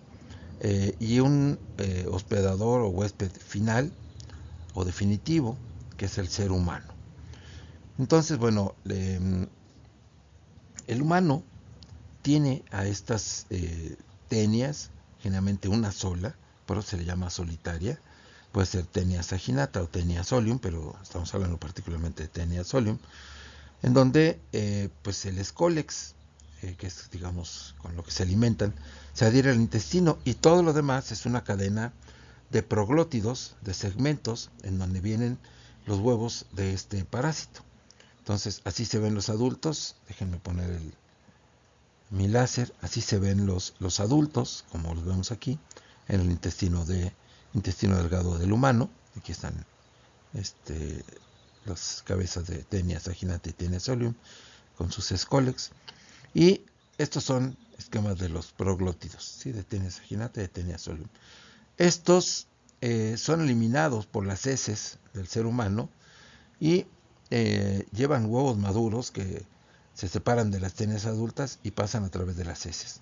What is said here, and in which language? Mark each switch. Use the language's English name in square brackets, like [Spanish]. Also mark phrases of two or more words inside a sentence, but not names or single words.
[Spanish] Y un hospedador o huésped final o definitivo, que es el ser humano. Entonces, bueno, el humano tiene a estas tenias, generalmente una sola, por eso se le llama solitaria. Puede ser Taenia saginata o Taenia solium, pero estamos hablando particularmente de Taenia solium, en donde pues el escólex, que es, digamos, con lo que se alimentan, se adhiere al intestino, y todo lo demás es una cadena de proglótidos, de segmentos, en donde vienen los huevos de este parásito. Entonces, así se ven los adultos. Déjenme poner mi láser. Así se ven los adultos, como los vemos aquí, en el intestino delgado del humano. Aquí están las cabezas de Taenia saginata y Taenia solium con sus escólex. Y estos son esquemas de los proglótidos, ¿sí? De Taenia saginata y de Taenia solium. Estos son eliminados por las heces del ser humano, y llevan huevos maduros que se separan de las tenias adultas y pasan a través de las heces.